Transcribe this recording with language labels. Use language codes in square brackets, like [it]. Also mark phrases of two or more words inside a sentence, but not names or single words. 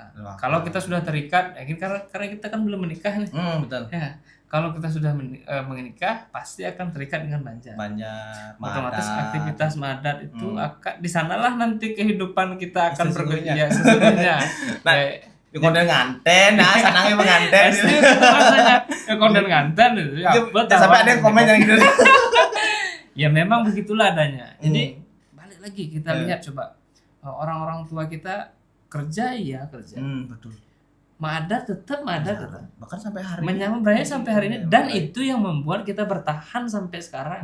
[id] Kalau kita sudah terikat, karena kita kan belum menikah nih. Betul. Ya, kalau kita sudah menikah pasti akan terikat dengan banjar. Otomatis aktivitas madat itu akan di sanalah nanti kehidupan kita akan bergerak sesungguhnya. Nah, konten nganten, sanangnya menganten. Konten nganten itu. Sampai ada yang komen yang gitu. Ya memang begitulah adanya. Jadi balik lagi kita lihat coba. Orang-orang tua kita kerja. Betul. Madat tetap madat. Bahkan sampai hari menyambut Braya sampai hari ini dan itu yang membuat kita bertahan sampai sekarang.